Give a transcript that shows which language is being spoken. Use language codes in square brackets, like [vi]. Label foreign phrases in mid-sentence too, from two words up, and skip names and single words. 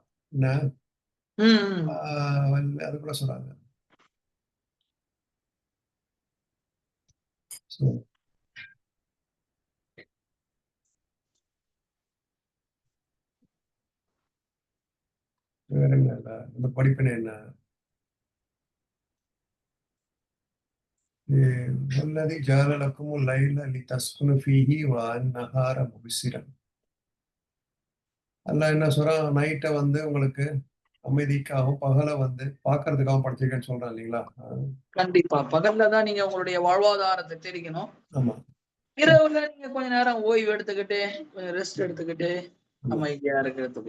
[ta] என்ன அது கூட சொல்றாங்க. வேற என்ன இந்த படிப்பினை என்ன? [ar] والذي جعل لكم الليل لتسكنوا فيه والنهار مبصرا. [ta] அல்லாஹ் என்ன சொல்றான், நைட்டை வந்து உங்களுக்கு அமைதிக்காகவும் பகலை வந்து பாக்குறதுக்காகவும் படைச்சிருக்கேன்னு சொல்றான் இல்லைங்களா? கண்டிப்பா பகல்ல தான் நீங்க உங்களுடைய வாழ்வாதாரத்தை தெரிவிக்கணும். ஆமா. இரவுல நீங்க கொஞ்ச நேரம் ஓய்வு எடுத்துக்கிட்டு கொஞ்சம் ரெஸ்ட் எடுத்துக்கிட்டு அமைதியா இருக்கிறதுக்கு.